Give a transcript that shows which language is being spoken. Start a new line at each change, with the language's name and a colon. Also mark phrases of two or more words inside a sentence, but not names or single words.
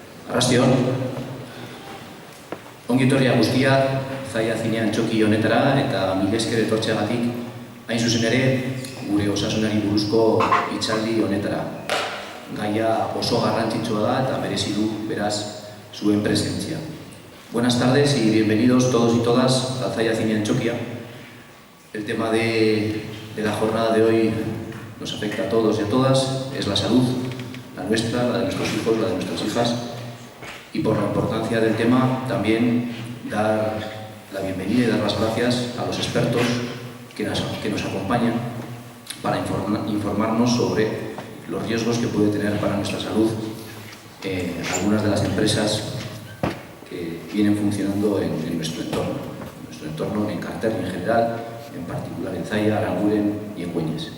Basque: Arrastion, ongi etorria guztiak, Zaia zinean txoki honetara eta mila esker etortzeagatik, hain zuzen ere, gure osasunari buruzko hitzaldi honetara. Gaia oso garrantzitsua da eta merezi du, beraz, zuen presentzia.
Spanish: Buenas tardes y bienvenidos todos y todas a Zaia zinean txokia. El tema de la jornada de hoy nos afecta a todos y a todas, es la salud, la nuestra, la de nuestros hijos, la de nuestras hijas. Y por la importancia del tema, también dar la bienvenida y dar las gracias a los expertos que nos acompañan para informarnos sobre los riesgos que puede tener para nuestra salud algunas de las empresas que vienen funcionando en nuestro entorno, en Enkarterri en general, en particular en Zaya, Aranguren y en Güeñes.